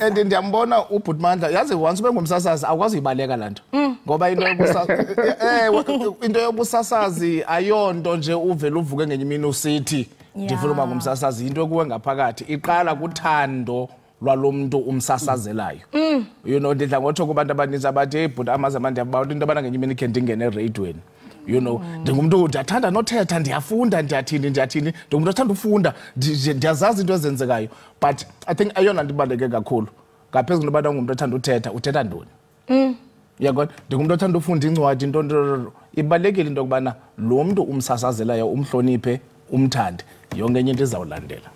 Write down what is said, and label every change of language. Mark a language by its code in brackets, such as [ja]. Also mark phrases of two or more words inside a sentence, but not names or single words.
[xh] and ndiyambona uBhutmandla yazi once ube ngumsasazi akwazi uyibaleka laa nto ngoba into yobusasazi ayonto nje uvele uvuke ngenye imini usithi ndifuna uba ngumsasazi into ekuwe ngaphakathi iqala kuthando lwalo mntu umsasazelayo. [en] You know [xh] ndidla ngotsho kubantu abaninzi abathi hey but Amaza mandiyabawula into abana ngenye imini khe ndingene ereyidweni. [en] You know [xh] ndingumntu ndiyathanda nothetha ndiyafunda ndiyathini ndingumntu othanda ufunda ndiyazazi into ezenzekayo [en] but I think [xh] ayona nto ibaluleke kakhulu ngaphezulu nobantu ngumntu othanda uthetha ntoni yabona ndingumntu othanda ufunda incwadi into ibalulekile into yokubana lo mntu umsasazelayo umhloniphe umthande yonke enye into izawulandela.